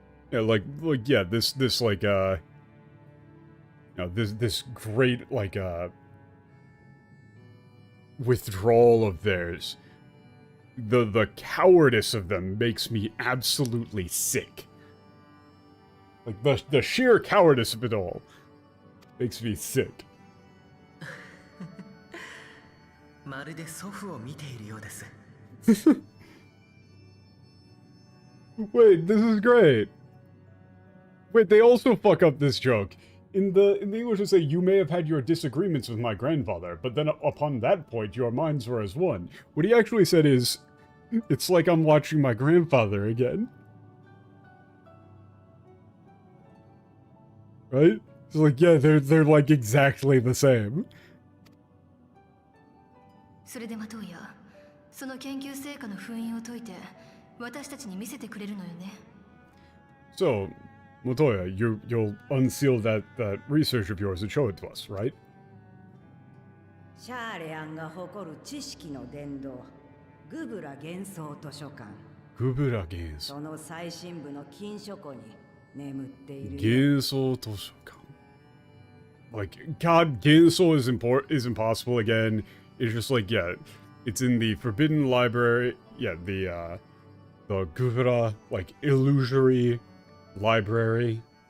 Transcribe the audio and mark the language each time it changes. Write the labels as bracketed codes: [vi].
[en] Yeah, like, yeah, this, like, you know, this great, like, withdrawal of theirs. The cowardice of them makes me absolutely sick. Like, the sheer cowardice of it all makes me sick. [ja] まるで祖父を見ているようです。 [en] Wait, this is great. Wait, they also fuck up this joke. In the English they say, you may have had your disagreements with my grandfather, but then upon that point your minds were as one. What he actually said is, it's like I'm watching my grandfather again. Right? It's like, yeah, they're like exactly the same. [ja] それでマトウヤ、その研究成果の封印を解いて私たちに見せてくれるのよね。 [en] So, Matoya, you'll unseal that research of yours and show it to us, right? [ja] シャーレアンが誇る知識の殿堂、グブラ幻想図書館。グブラ幻想。その最深部の禁書庫に眠っているよ。幻想図書館. [en] Like, God, Genso is impossible again. It's just like, yeah, it's in the Forbidden Library. Yeah, the Guvra, like, illusory library.